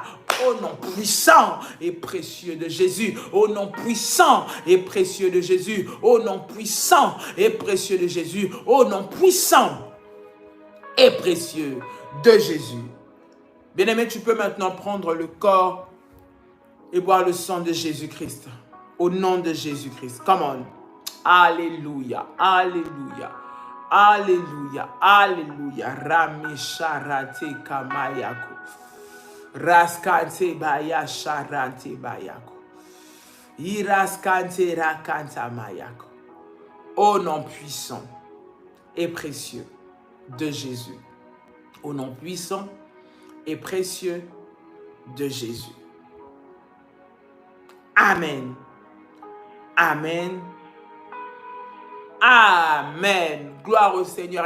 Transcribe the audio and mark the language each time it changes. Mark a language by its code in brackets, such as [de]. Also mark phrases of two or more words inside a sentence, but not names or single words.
[fr] Au nom puissant et précieux de Jésus, au nom puissant et précieux de Jésus, au nom puissant et précieux de Jésus, au nom puissant et précieux de Jésus. Bien-aimé, tu peux maintenant prendre le corps et boire le sang de Jésus-Christ. Au nom de Jésus-Christ. [en] Come on. [fr] Alléluia. Alléluia. Alléluia, alléluia. Ramisharate kamayako. Raskante baya sharante bayako. Iraskante rakanta mayako. Au nom puissant et précieux de Jésus. Au nom puissant et précieux de Jésus. Amen. Amen. Amen. Gloire au Seigneur.